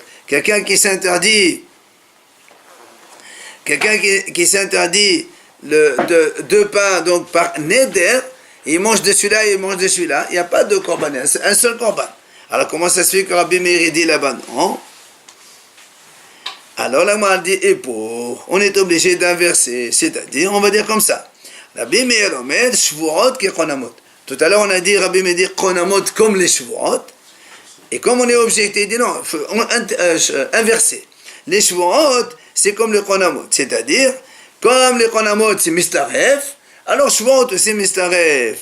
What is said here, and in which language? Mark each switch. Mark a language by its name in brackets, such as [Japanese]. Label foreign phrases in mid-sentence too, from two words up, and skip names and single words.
[French] Quelqu'un qui s'interdit deux pains donc par neder, il mange de celui-là et il mange de celui-là, il n'y a pas de korban, un seul korban. Alors comment ça se fait que Rabbi Meir dit là-bas non? Alors la Gemara dit et pour, on est obligé d'inverser, c'est-à-dire on va dire comme ça. [Hebrew] Rabbi Meir אומר שבועות כקונמות. [French] Tout à l'heure on a dit Rabbi Meir dit konamot comme les shvuot. Et comme on est objecté, il dit non, inverser. Les shvuot c'est comme les konamot, c'est-à-dire comme les konamot c'est mistaref, alors shvuot c'est mistaref.